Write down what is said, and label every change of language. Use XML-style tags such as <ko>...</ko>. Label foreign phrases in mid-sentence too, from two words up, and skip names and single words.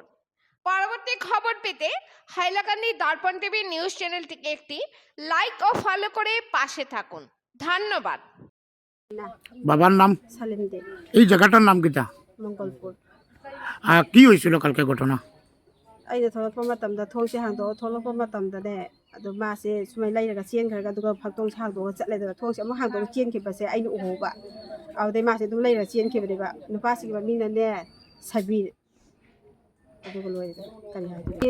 <bn>পরবর্তী খবর পেতে হাইলাকান্দি দর্পণ টিভি নিউজ চ্যানেলটিকে একটি লাইক ও ফলো করে পাশে থাকুন। ধন্যবাদ। বাবার নাম সালিম দে,</bn> <syl>এই জায়গাটার নাম কিটা মঙ্গলপুর।</syl> <bn>কি হয়েছিল কালকে ঘটনা?</bn> <mni>ꯑꯩꯅ ꯊꯣꯛꯂꯛꯄ ꯃꯇꯝꯗ ꯊꯣꯡꯁꯦ ꯍꯥꯡꯗꯣꯛꯑ ꯊꯣꯛꯂꯛꯄ ꯃꯇꯝꯗꯅꯦ ꯑꯗꯣ ꯃꯥꯁꯦ ꯁꯨꯃꯥꯏꯅ ꯂꯩꯔꯒ ꯆꯦꯟꯈ꯭ꯔꯒ ꯑꯗꯨꯒ ꯐꯛꯇꯣꯡ ꯍꯥꯡꯗꯣꯛꯑꯒ ꯆꯠꯂꯦꯗꯅ ꯊꯣꯡꯁꯦ ꯑꯃꯨꯛ ꯍꯥꯡꯗꯣꯛꯑꯒ ꯆꯦꯟꯈꯤꯕꯁꯦ ꯑꯩꯅ ꯎꯍꯧꯕ꯫ ꯑꯗꯨꯗꯩ ꯃꯥꯁꯦ ꯑꯗꯨꯝ ꯂꯩꯔꯒ ꯆꯦꯟꯈꯤꯕꯅꯦꯕ꯫ ꯅꯨꯄꯥꯁꯤꯒꯤ ꯃꯃꯤꯡꯅꯅꯦ ꯁꯕꯤꯔ, ꯑꯗꯨꯒ ꯂꯣꯏꯔꯦ꯫ ꯀꯔꯤ ꯍꯥꯏꯗꯣꯏꯅꯣ?</mni>